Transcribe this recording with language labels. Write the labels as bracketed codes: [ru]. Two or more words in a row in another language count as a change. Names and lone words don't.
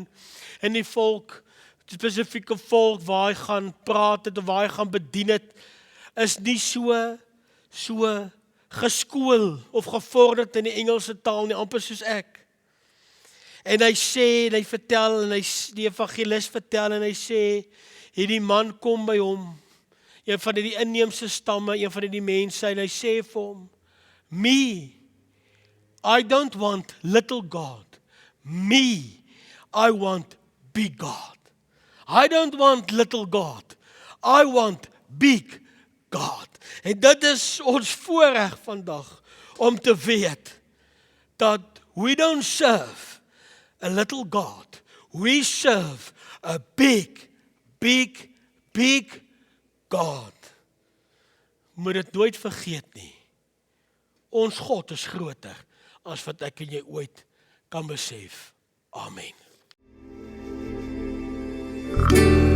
[af] En die volk, spesifieke volk waar hy gaan praat het of waar hy gaan bedien het, is nie so geskool of gevorderd in die Engelse taal nie, amper soos ek. En hy sê, en hy vertel, en die evangelis vertel, en hy sê, hierdie man kom by hom, een van die inheemse stamme, een van die mense, en hy sê vir hom, [en] me, I don't want little God. Me, I want big God. I don't want little God. I want big God. [af] En dit is ons voorreg vandag, om te weet, dat [en] we don't serve a little God. We serve a big God. [af] Moet dit nooit vergeet nie. Ons God is groter as wat ek en jy ooit kan besef. Amen.